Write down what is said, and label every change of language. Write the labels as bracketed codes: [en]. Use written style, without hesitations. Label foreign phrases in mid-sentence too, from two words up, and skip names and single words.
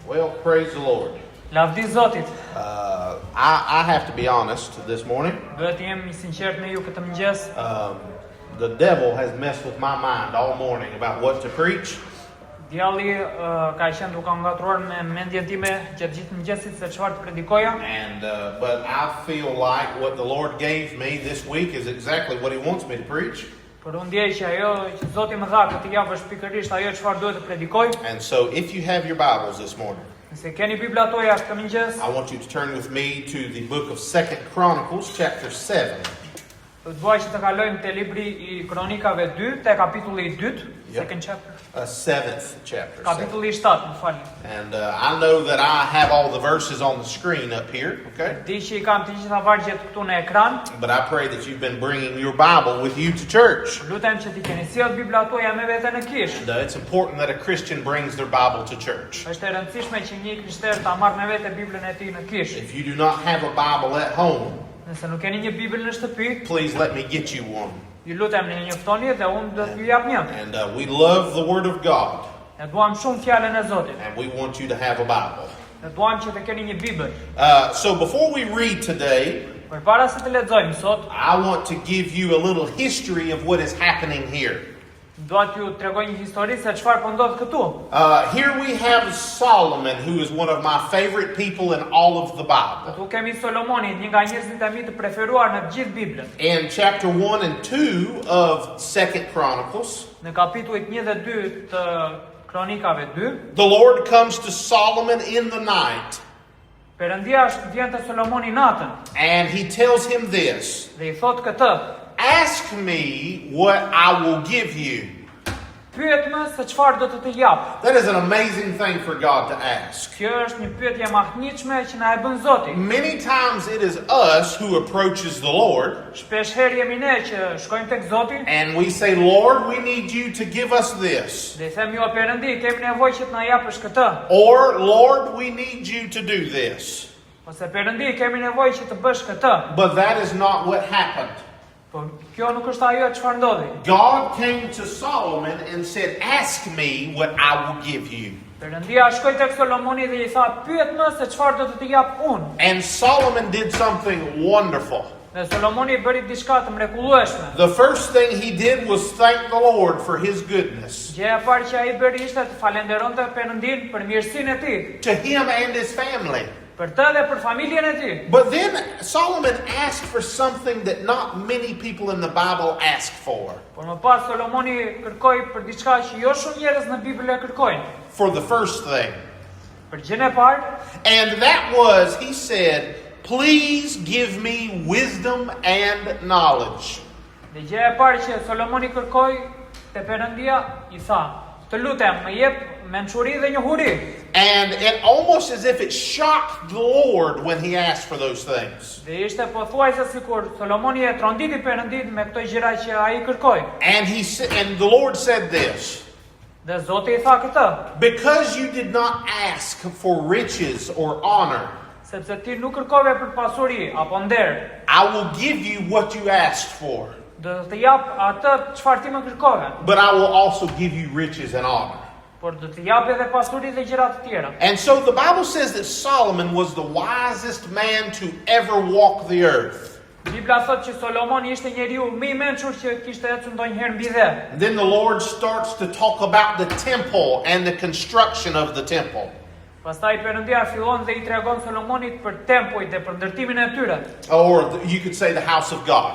[en] Well, praise the Lord. [sq] Lavdi Zotit. [en] I have to be honest this morning. [sq] Duhet jem I sinqert me ju këtë mëngjes. [en] The devil has messed with my mind all morning about what to preach. [sq] Djalli ka qenë duke ngatruar me mendjen time gjatë gjithë mëngjesit se çfarë të predikoja. [en] But I feel like what the Lord gave me this week is exactly what He wants me to preach. [sq] Por unë ndjej që ajo që Zoti më dha këtë javë është pikërisht ajo çfarë duhet të predikoj. [en] And so if you have your Bibles this morning, [sq] Nëse keni Biblat tuaja këtë mëngjes, [en] I want you to turn with me to the book of 2 Chronicles chapter 7. [sq] do të vuaj që të kalojmë te libri I Kronikave 2, te kapitulli I 2, [en] second chapter. 7th chapter. [sq] Kapitulli I 7, më falni. [en] And I know that I have all the verses on the screen up here, okay? [sq] Di që I kam të gjitha vargjet këtu në ekran. [en] But I pray that you've been bringing your Bible with you to church. [sq] Lutem që ti keni sjell Biblat tuaja me vete në kish. [en] And it's important that a Christian brings their Bible to church. [sq] Është e rëndësishme që një krishter ta marrë me vete Biblën e tij në kish. [en] If you do not have a Bible at home, [sq] Nëse nuk keni një Bibël në shtëpi, [en] please let me get you one. [sq] ju lutem në një njoftoni dhe unë do t'ju jap një. [en] And we love the Word of God, [sq] Ne duam shumë fjalën e Zotit. [en] and we want you to have a Bible. [sq] Ne duam që të keni një Bibël. [en] So before we read today, [sq] Përpara se të lexojmë sot, [en] I want to give you a little history of what is happening here. [sq] dua t'ju tregoj një histori se çfarë po ndodh këtu. [en] Here we have Solomon, who is one of my favorite people in all of the Bible. [sq] Këtu kemi Solomonin, një nga njerëzit e mi të preferuar në gjithë Biblën. [en] In chapter 1 and 2 of 2 Chronicles, [sq] Në kapitullit 1 dhe 2 të Kronikave 2, [en] the Lord comes to Solomon in the night, [sq] Perëndia vjen te Solomoni natën [en] and he tells him this: [sq] dhe I thot këtë: [en] ask me what I will give you. [sq] Pyet më se çfarë do të jap. [en] That is an amazing thing for God to ask. [sq] Kjo është një pyetje mahnitshme që na e bën Zoti. [en] Many times it is us who approaches the Lord [sq] Shpesh herë jemi ne që shkojmë tek Zoti [en] and we say, Lord, we need you to give us this. [sq] dhe I themi o Perëndi, kemi nevojë që të na japësh këtë. [en] Or, Lord, we need you to do this. [sq] Ose Perëndi, kemi nevojë që të bësh këtë. [en] But that is not what happened. [sq] Po kjo nuk është ajo çfarë ndodhi. [en] God came to Solomon and said, ask me what I will give you. [sq] Perëndia shkoi tek Solomoni dhe I tha, pyet më se çfarë do të jap unë. [en] And Solomon did something wonderful. [sq] Dhe Solomoni bëri diçka të mrekullueshme. [en] The first thing he did was thank the Lord for his goodness [sq] Gjëja e parë që ai bëri ishte të falenderonte Perëndin për mirësinë e tij, [en] to him and his family. [sq] për të dhe për familjen e tij. [en] But then Solomon asked for something that not many people in the Bible ask for. [sq] Por më pas Solomoni kërkoi për diçka që jo shumë njerëz në Bibël e kërkojnë. [en] For the first thing. [sq] Për gjën e parë, [en] And that was, he said, please give me wisdom and knowledge. [sq] dhe gjëja e parë që Solomoni kërkoi te Perëndia, I tha, të lutem, më jep mençuri dhe njohuri. [en] And it almost as if it shocked the Lord when he asked for those things. [sq] Dhe ishte pothuajse sikur Solomoni e tronditi Perëndin me këto gjëra që ai kërkoi. [en] And the Lord said this: [sq] Dhe Zoti I tha këtë, [en] because you did not ask for riches or honor, [sq] sepse ti nuk kërkove për pasuri apo nder, [en] I will give you what you asked for. [sq] do të jap atë çfarë ti më kërkove, [en] But I will also give you riches and honor. [sq] por do të jap edhe pasuri dhe gjëra të tjera. [en] And so the Bible says that Solomon was the wisest man to ever walk the earth. [sq] Bibla thot që Solomoni ishte njeriu më I mençur që kishte ecur ndonjëherë mbi dhe. [en] Then the Lord starts to talk about the temple and the construction of the temple. [sq] Pastaj Perëndia fillon dhe I tregon Solomonit për tempujt dhe për ndërtimin e tyre. [en] Or you could say the house of God.